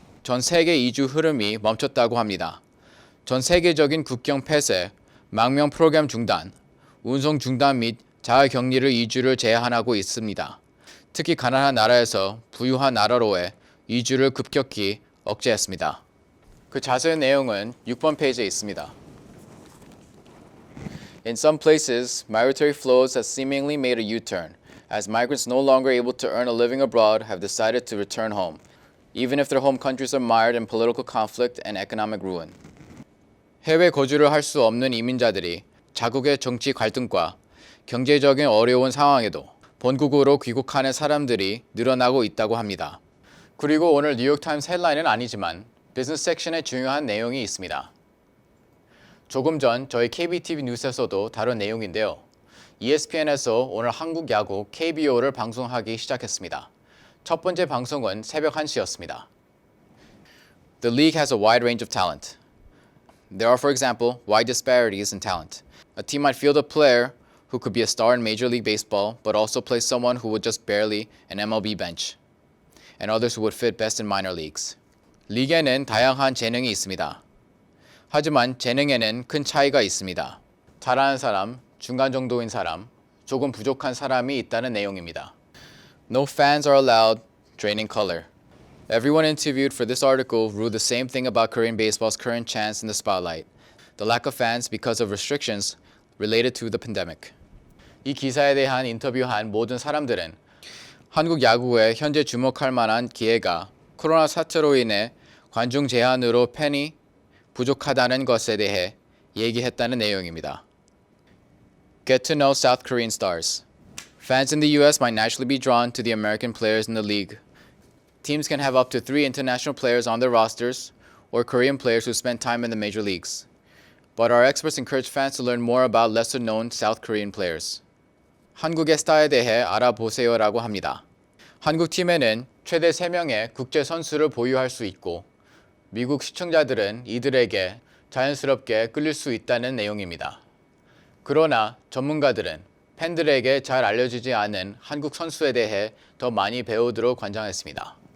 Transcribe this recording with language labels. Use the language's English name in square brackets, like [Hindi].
[Korean] 전 세계 이주 흐름이 멈췄다고 합니다. 전 세계적인 국경 폐쇄, 망명 프로그램 중단, 운송 중단 및 자가격리를 이주를 제한하고 있습니다. 특히 가난한 나라에서 부유한 나라로의 이주를 급격히 억제했습니다. 그 자세한 내용은 6번 페이지에 있습니다. [English] In some places, migratory flows have seemingly made a U-turn, as migrants no longer able to earn a living abroad have decided to return home, even if their home countries are mired in political conflict and economic ruin. [Korean] 해외 거주를 할 수 없는 이민자들이 자국의 정치 갈등과 경제적인 어려운 상황에도 본국으로 귀국하는 사람들이 늘어나고 있다고 합니다. 그리고 오늘 뉴욕타임스 헬라인은 아니지만 비즈니스 섹션에 중요한 내용이 있습니다. 조금 전 저희 KBTV 뉴스에서도 다룬 내용인데요. ESPN에서 오늘 한국 야구 KBO를 방송하기 시작했습니다. 첫 번째 방송은 새벽 1시였습니다. [English] The league has a wide range of talent. There are, for example, wide disparities in talent. A team might field a player who could be a star in Major League Baseball, but also play someone who would just barely an MLB bench, and others who would fit best in minor leagues. [Korean] 리그에는 다양한 재능이 있습니다. 하지만 재능에는 큰 차이가 있습니다. 잘하는 사람, 중간 정도인 사람, 조금 부족한 사람이 있다는 내용입니다. [English] No fans are allowed, draining color. Everyone interviewed for this article ruled the same thing about Korean baseball's current chance in the spotlight. The lack of fans because of restrictions related to the pandemic. [Korean] 이 기사에 대한 인터뷰한 모든 사람들은 한국 야구에 현재 주목할 만한 기회가 코로나 사태로 인해 관중 제한으로 팬이 부족하다는 것에 대해 얘기했다는 내용입니다. [English] Get to know South Korean stars. Fans in the US might naturally be drawn to the American players in the league. Teams can have up to 3 international players on their rosters or Korean players who spend time in the major leagues. But our experts encourage fans to learn more about lesser-known South Korean players. [Korean] 한국의 스타에 대해 알아보세요라고 합니다. 한국 팀에는 최대 3명의 국제 선수를 보유할 수 있고 미국 시청자들은 이들에게 자연스럽게 끌릴 수 있다는 내용입니다. 그러나 전문가들은 팬들에게 잘 알려지지 않은 한국 선수에 대해 더 많이 배우도록 권장했습니다.